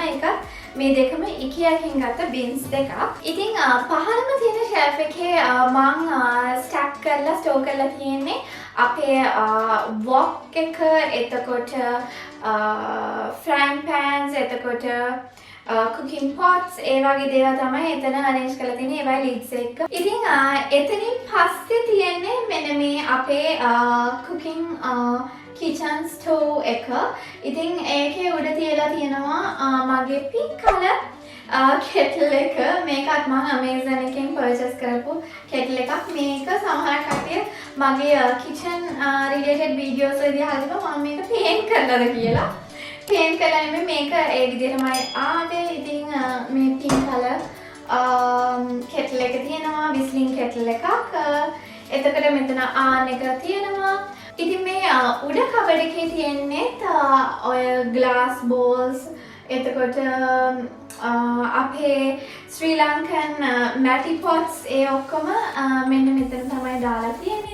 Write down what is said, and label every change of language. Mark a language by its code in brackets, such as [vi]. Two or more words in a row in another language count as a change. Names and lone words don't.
[si] ඒක මේ දෙකම IKEA එකෙන් ගත්ත bins දෙකක්. ඉතින් පහළම තියෙන shelf එකේ මම stack කරලා ස්ටෝර් කරලා තියෙන්නේ අපේ wok එක එතකොට [en] frying pans [si] එතකොට [en] cooking pots [si] ඒ වගේ දේවල් තමයි එතන arrange කරලා තියෙන්නේ. ඒවයි lids එක. ඉතින් එතනින් පස්සේ තියෙන්නේ මෙන්න මේ අපේ [en] cooking kitchen stove [si] එක. ඉතින් ඒකේ උඩ තියලා තියෙනවා මගේ [en] pink color kettle [si] එක. මේකත් මම Amazon එකෙන් purchase කරපු kettle එකක්. මේක සමහර කට්ටිය මගේ [en] kitchen related videos [si] වලදී අහනවා මම මේක paint කරලාද කියලා. paint කරලා නෙමෙයි මේක ඒ විදිහටමයි ආවේ. ඉතින් මේ [en] pink color kettle [si] එක තියෙනවා [en] whistling kettle [si] එකක්. එතකොට මෙතන ආන් එක තියෙනවා. ඉතින් මේ උඩ කබඩ් එකේ තියෙන්නේ ඔය [en] glass bowls [si] එතකොට අපේ ශ්‍රී ලංකන් [en] matty pots [si] ඒ ඔක්කොම මෙන්න මෙතන තමයි දාලා තියෙන්නේ.